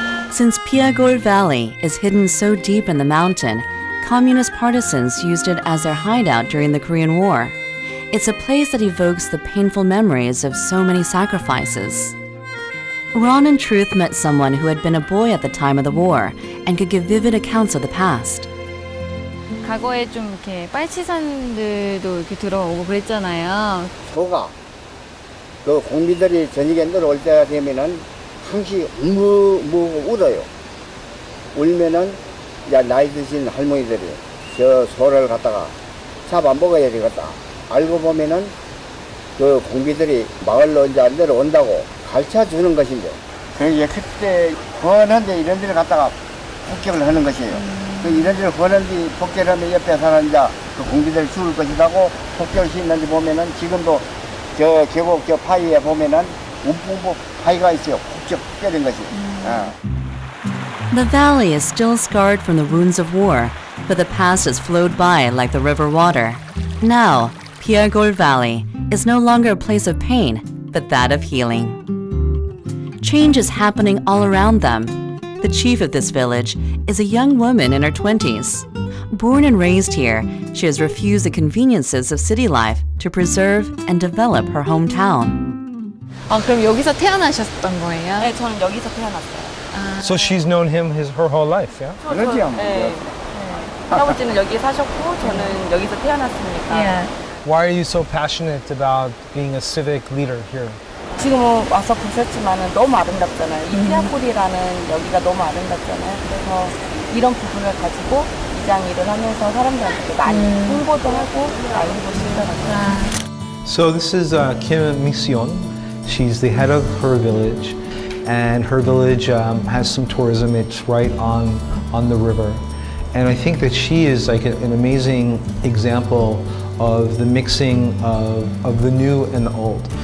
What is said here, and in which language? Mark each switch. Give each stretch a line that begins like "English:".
English: Since Pyeagol Valley is hidden so deep in the mountain, communist partisans used it as their hideout during the Korean War. It's a place that evokes the painful memories of so many sacrifices. Ron and Truth met someone who had been a boy at the time of the war and could give vivid accounts of the past.
Korean: 과거에 좀 이렇게 빨치산들도 이렇게 들어오고 그랬잖아요. 소가 그 공비들이 저녁에 내려올 때가 되면은 항시 울어요. 울면은 이제 나이 드신 할머니들이 저 소를 갖다가 잡아 먹어야 되겠다. 알고 보면은 그 공비들이 마을로 이제 내려온다고 가르쳐 주는 것인데. 그게 그때 권한데 이런 데를 갖다가 폭격을 하는 것이에요. 그 이런저런 하는데 폭격을 하면 옆에 사는 자 그 공비들 죽을 것이라고 폭격을 시켰는지 보면은 지금도 저 계곡 저 파이에 보면은 움푹 파이가 있어요. 폭격 때린 것이.
English: The valley is still scarred from the wounds of war, but the past has flowed by like the river water. Now, Piagol Valley is no longer a place of pain, but that of healing. Change is happening all around them. The chief of this village is a young woman in her 20s. Born and raised here, she has refused the conveniences of city life to preserve and develop her hometown.
Korean: 그럼 여기서 태어나셨던 거예요? 네, 저는 여기서 태어났어요.
English: So she's known him her whole life, yeah?
Korean: 그렇죠. 네. 할아버지는 여기 사셨고 저는 여기서 태어났으니까.
English: Why are you so passionate about being a civic leader here?
Korean: 지금 와서 보셨지만은 너무 아름답잖아요. 이 피아골이라는 여기가 너무 아름답잖아요. 그래서 이런 부분을 가지고 이장 일을 하면서 사람들한테 많이 홍보도 하고 많이 보시더라고요.
English: So this is Kim Mi-seon. She's the head of her village, and her village has some tourism. It's right on the river, and I think that she is like an amazing example of the mixing of the new and the old.